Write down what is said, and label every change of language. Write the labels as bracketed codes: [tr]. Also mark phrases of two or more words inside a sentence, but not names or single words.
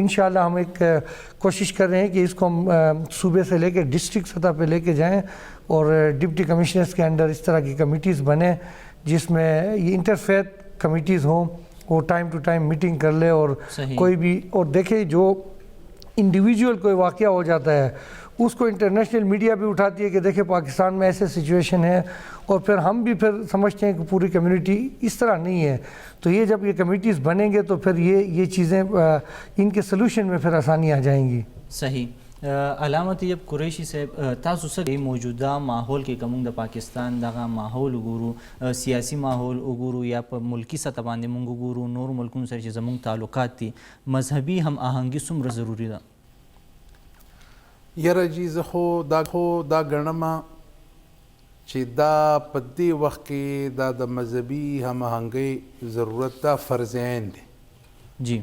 [ur] انشاءاللہ ہم ایک کوشش کر رہے ہیں کہ اس کو ہم صوبے سے لے کے ڈسٹرکٹ سطح پہ لے کے جائیں, اور [en] deputy commissioners [ur] کے انڈر اس طرح کی کمیٹیز بنیں جس میں یہ [en] interfaith committees [ur] ہوں, وہ [en] time to time meeting [ur] کر لے, اور کوئی بھی, اور دیکھیں جو انڈیویجول کوئی واقعہ ہو جاتا ہے اس کو [en] international media [ur] بھی اٹھاتی ہے کہ دیکھیں پاکستان میں ایسے سچویشن ہے, اور پھر ہم بھی پھر سمجھتے ہیں کہ پوری کمیونٹی اس طرح نہیں ہے. تو یہ جب یہ کمیٹیز بنیں گے تو پھر یہ چیزیں ان کے سلوشن میں پھر آسانی آ جائیں گی. صحیح. [ps] علامه طیب قریشي صاحب, تاسو څه موجوده ماحول کې کوم د پاکستان دغه ماحول وګورو, سیاسي ماحول وګورو یا په ملکی سطح باندې مونږ وګورو, نور ملکونو سره چې زموږ تعلقات دي, مذهبي هم آهنګي څومره ضروري ده؟ یاره جی زه خو دا ګڼم چې دا په دې وخت کې دا د مذهبي هماهنګۍ ضرورت دا فرض عین دی.